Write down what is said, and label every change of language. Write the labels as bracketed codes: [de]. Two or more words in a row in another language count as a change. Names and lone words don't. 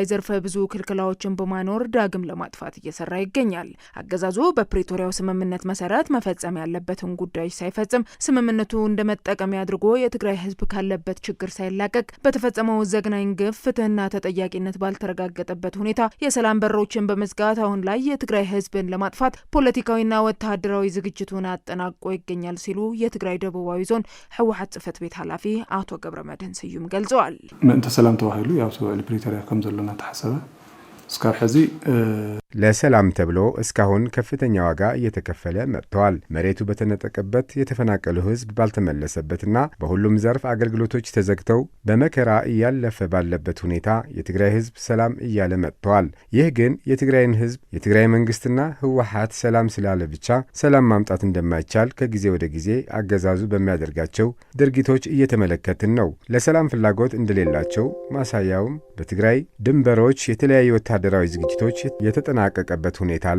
[am] ዘርፈ ብዙ ክልከላዎችን በማኖር ዳግም ለማጥፋት እየሰራ ይገኛል። አገዛዙ በፕሪቶሪያው ስምምነት መሰረት መፈጸም ያለበትን ጉዳይ ሳይፈጽም ስምምነቱ እንደመጠቀሚያ አድርጎ የትግራይ ህዝብ ካለበት ችግር ሳይላቀቅ በተፈጸመው ዘግናኝ ግፍ ፍትህና ተጠያቂነት ባልተረጋገጠበት ሁኔታ የሰላም በሮችን በመዝጋት አሁን ላይ የትግራይ ህዝብን ለማጥፋት ፖለቲካዊና ወታደራዊ ዝግጅቱን አጠናቆ ይገኛል ሲሉ የትግራይ ደቡባዊ ዞን ህወሓት ጽፈት ቤት ኃላፊ አቶ ገብረመድህን ስዩም ገልጸዋል። [ti] ምንተ ሰላም ተዋሂሉ ያው ፕሪቶሪያ ከም ዘለና ተሐሰበ እስካሁን ሕዚ [am] ለሰላም ተብሎ እስካሁን ከፍተኛ ዋጋ እየተከፈለ መጥተዋል። መሬቱ በተነጠቀበት የተፈናቀሉ ህዝብ ባልተመለሰበትና በሁሉም ዘርፍ አገልግሎቶች ተዘግተው በመከራ እያለፈ ባለበት ሁኔታ የትግራይ ህዝብ ሰላም እያለ መጥተዋል። ይህ ግን የትግራይን ህዝብ የትግራይ መንግስትና ህወሓት ሰላም ስላለ ብቻ ሰላም ማምጣት እንደማይቻል ከጊዜ ወደ ጊዜ አገዛዙ በሚያደርጋቸው ድርጊቶች እየተመለከትን ነው። ለሰላም ፍላጎት እንደሌላቸው ማሳያውም በትግራይ ድንበሮች የተለያዩ ወታደራዊ ዝግጅቶች የተጠናቀቀበት ሁኔታ አለ።